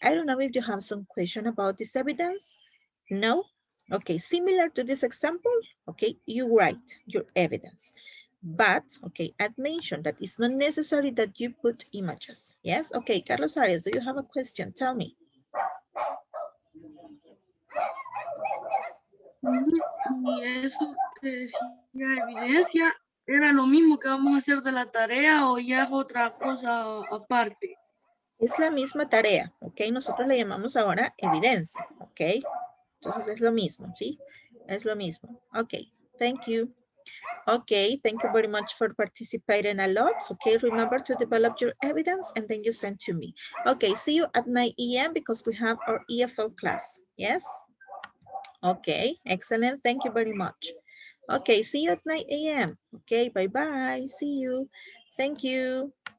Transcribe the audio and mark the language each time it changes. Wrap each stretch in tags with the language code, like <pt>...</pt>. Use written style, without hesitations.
<en>I don't know if you have some question about this evidence. No? Okay, similar to this example, okay, you write your evidence. But, okay, I'd mentioned that it's not necessary that you put images. Yes? Okay, Carlos Arias, do you have a question? Tell me.</en> <es>Y eso que decía evidencia, ¿era lo mismo que vamos a hacer de la tarea o ya es otra cosa aparte? Es la misma tarea, ok. Nosotros le llamamos ahora evidencia, ok. Entonces es lo mismo, ¿sí? Es lo mismo.</es> <en>Ok, thank you. Okay, thank you very much for participating a lot. Okay, remember to develop your evidence and then you send to me. Okay, see you at 9 a.m. because we have our EFL class. Yes? Okay, excellent. Thank you very much. Okay, see you at 9 a.m. Okay, bye-bye. See you. Thank you.</en>